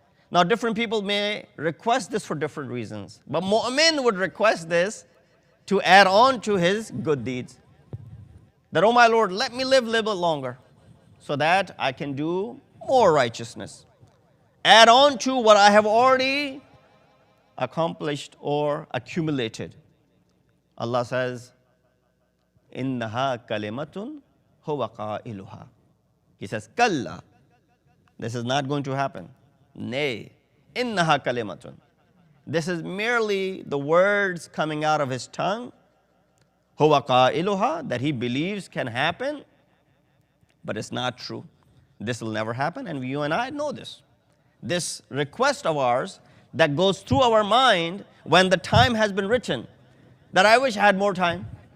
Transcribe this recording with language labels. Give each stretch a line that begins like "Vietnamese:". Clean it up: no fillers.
English: Now, different people may request this for different reasons, but mu'min would request this to add on to his good deeds. That, oh my Lord, let me live a little bit longer so that I can do more righteousness. Add on to what I have already accomplished or accumulated. Allah says,
Arabic: إِنَّهَا كَلِمَةٌ هُوَ قَائِلُهَا.
English: He says, Kalla. This is not going to happen. Nay,
Arabic: إِنَّهَا كَلِمَةٌ.
English: This is merely the words coming out of his tongue.
Arabic: هُوَ قَائِلُهَا,
English: that he believes can happen, but it's not true. This will never happen, and you and I know this. This request of ours that goes through our mind when the time has been written, that I wish I had more time.